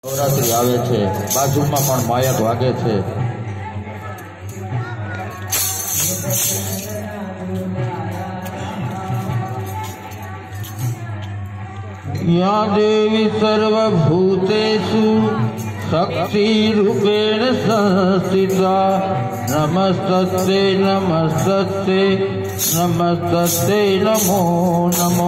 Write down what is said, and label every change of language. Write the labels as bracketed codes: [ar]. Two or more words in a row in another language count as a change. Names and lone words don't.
[gu] નવરાત્રી આવે છે, બાજુમાં પણ માયક વાગે છે। [sa] या देवी सर्वभूतेषु शक्तिरूपेण संस्थिता नमस्तस्ते नमस्तस्ते नमस्तस्ते नमो नमो।